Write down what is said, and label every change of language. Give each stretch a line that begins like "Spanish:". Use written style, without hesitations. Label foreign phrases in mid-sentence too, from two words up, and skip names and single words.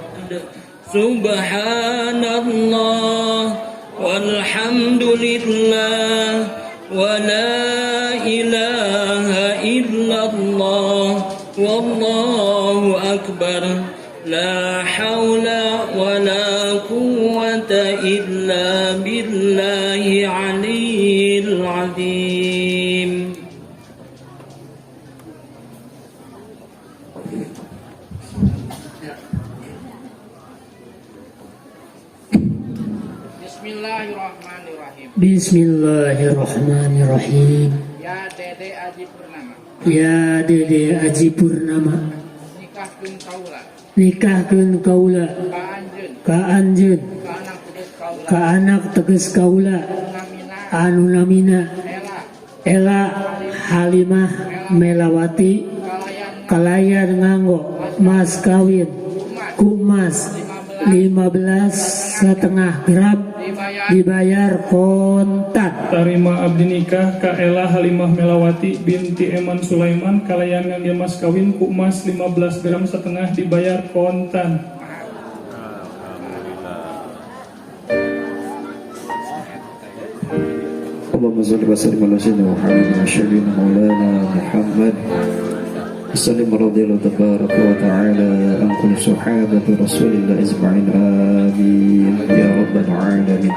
Arabic: سبحان الله والحمد لله ولا إله إلا الله والله أكبر لا حول ولا قوة إلا بالله العلي العظيم. بسم الله الرحمن الرحيم. بسم الله الرحمن الرحيم.
Sundanese: Ya Dede Aji Purnama. Ya Dede Aji Purnama. Nikahkeun kaula. Nikahkeun kaula. Ka anjeun. Ka anak teges kaula. Anu namina Ela Halimah Melawati kalayan nganggo mas kawin ku mas 15,5 gram dibayar kontan. Tarima abdi nikah ka Ela Halimah Melawati binti Eman Sulaiman kalayan ngangge mas kawin ku emas 15,5 gram dibayar kontan.
Arabic: اللهم صل وسلم على سيدنا محمد وشفيعنا مولانا محمد وسلم رضي الله تبارك وتعالى عن كل صحابة رسول الله أجمعين آمين يا رب العالمين.